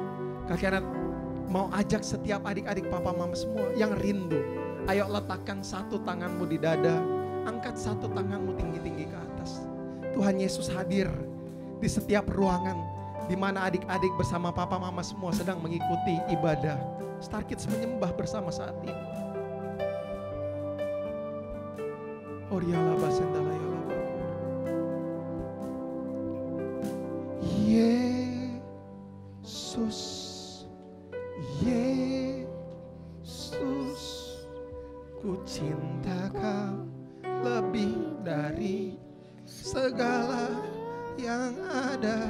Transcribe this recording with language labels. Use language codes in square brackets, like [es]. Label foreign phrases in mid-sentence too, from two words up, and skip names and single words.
[id] Kak Kenneth mau ajak setiap adik-adik papa mama semua yang rindu, ayo letakkan satu tanganmu di dada, angkat satu tanganmu tinggi-tinggi ke atas. Tuhan Yesus hadir di setiap ruangan di mana adik-adik bersama papa mama semua sedang mengikuti ibadah Star Kids menyembah bersama saat ini. Oriala basendala yala bakur. Yesus, Yesus, ku cinta Kau lebih dari segala yang ada.